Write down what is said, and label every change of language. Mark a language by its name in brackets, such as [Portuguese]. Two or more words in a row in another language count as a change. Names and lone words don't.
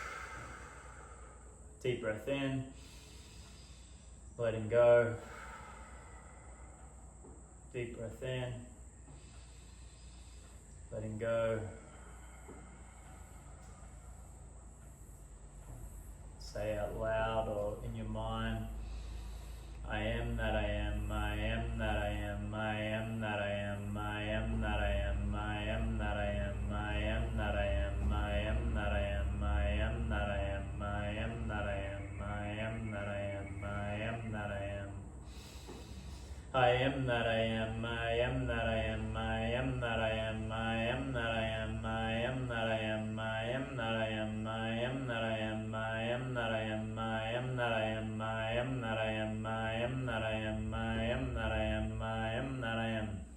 [English] Deep breath in, letting go. Deep breath in, letting go. Say out loud or in your mind, I am that I am, I am that I am, I am that I am, I am that I am, I am that I am, I am that I am, I am that I am, I am that I am, I am that I am, I am that I am, I am that I am. I am that I am, I am that I am, I am that I am, I am that I am, I am that I am, I am that I am, I am that I am, I am that I am, I am that I am, I am that I am, I am that I am, I am that I am, I am that I am.